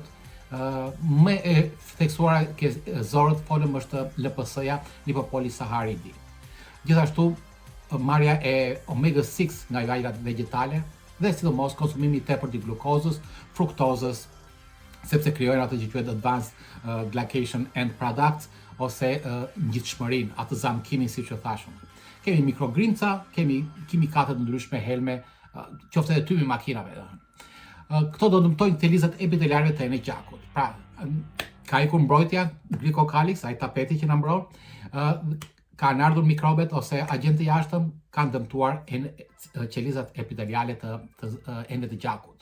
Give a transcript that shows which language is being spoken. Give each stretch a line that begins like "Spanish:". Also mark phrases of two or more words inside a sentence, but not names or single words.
Albanian: Më e theksuara ke zorët folëm është LPS-ja, lipopolisaharidi. Gjithashtu marrja e omega-6 nga jajrat vegetale dhe sidomos konsumimi i tepërt i glukozës, fruktozës, sepse krijojnë atë që quhet
English: advanced glycation end products
Albanian: ose ngjitshmërinë, atë zamkimin siç e thashëm. Kemi mikrogrimca, kemi kimikate të ndryshme helme, qoftë edhe tymi makinave. Këto do dëmtojnë thelizat epiteliare të enës gjakut. Pra, ka ikur mbrojtja glikokalix, ai tapeti që na mbron, kanë ardhur mikrobet ose agjentë jashtëm, kanë dëmtuar qelizat epiteliale të enës të gjakut.